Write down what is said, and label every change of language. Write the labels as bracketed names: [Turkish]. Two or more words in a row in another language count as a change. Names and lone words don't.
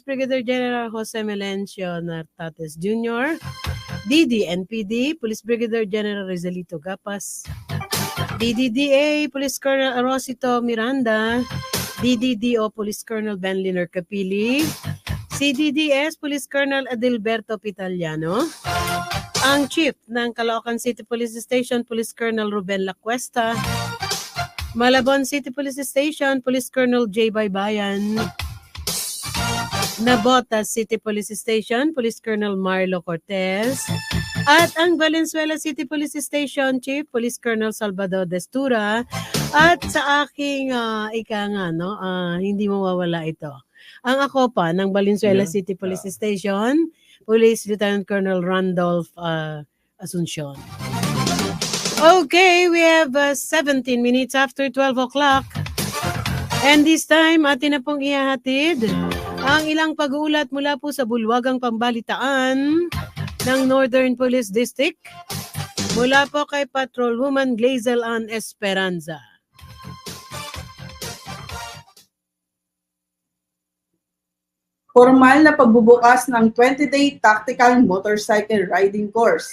[Filipino] Brigadier General Jose Melencio Nartates Jr., DDNPD, Police Brigadier General Rizalito Gapas, DDDA, Police Colonel Rosito Miranda, DDDO, Police Colonel Ben Liner Capili, CDDS, Police Colonel Adilberto Pitaliano, ang Chief ng Caloocan City Police Station, Police Colonel Ruben Lacuesta, Malabon City Police Station, Police Colonel J. Baybayan, Nabotas City Police Station, Police Colonel Marlo Cortez, at ang Valenzuela City Police Station Chief, Police Colonel Salvador Destura, at sa aking hindi mawawala ito, ang ako pa ng Valenzuela City Police Station, Police Lieutenant Colonel Randolph Asuncion. [English] Okay, we have 17 minutes after 12 o'clock. And this time, [Filipino] atin na pong ihahatid ang ilang pag-uulat mula po sa bulwagang pambalitaan ng Northern Police District mula po kay Patrolwoman Glazel Ann Esperanza. Formal na pagbubukas ng 20-day [English] tactical motorcycle riding course.